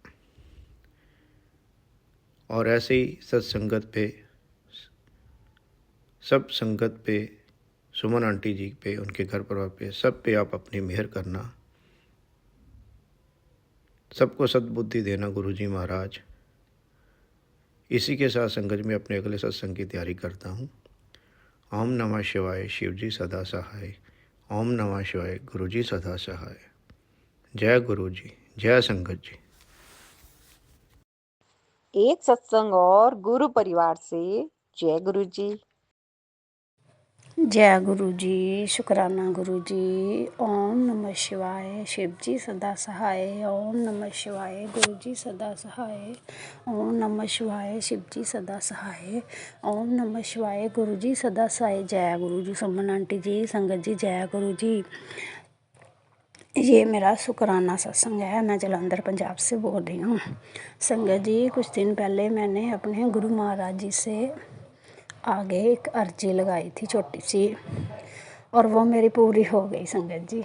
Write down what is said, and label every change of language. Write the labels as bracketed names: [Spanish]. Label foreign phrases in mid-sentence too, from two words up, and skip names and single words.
[Hindi] और ऐसे ही सत्संगत पे, सब संगत पे, सुमन आंटी जी पे, उनके घर परिवार पे, सब पे आप अपनी मेहर करना, सबको सद्बुद्धि देना गुरुजी महाराज। इसी के साथ संगत में अपने अगले सत्संग की तैयारी करता हूँ। ओम नमः शिवाय, शिव जी सदा सहाय। ओम नमः शिवाय, गुरु जी सदा सहाय। जय गुरु जी, जय संगत जी। एक सत्संग और गुरु परिवार से जय गुरु जी। जय गुरु जी, शुक्राना गुरु जी। ओम नमः शिवाय, शिव जी सदा सहाय। ओम नमः शिवाय, गुरु जी सदा सहाय। ओम नमः शिवाय, शिव जी सदा सहाय। ओम नमः शिवाय, गुरु जी सदा सहाय। जय गुरु जी। सुमन आंटी जी, संगत जी, जय गुरु जी। ये मेरा शुक्राना सत्संग है। मैं जलंधर पंजाब से बोल रही हूँ। संगत जी, कुछ दिन पहले मैंने अपने गुरु महाराज जी से आगे एक अर्जी लगाई थी छोटी सी, और वो मेरी पूरी हो गई संगत जी।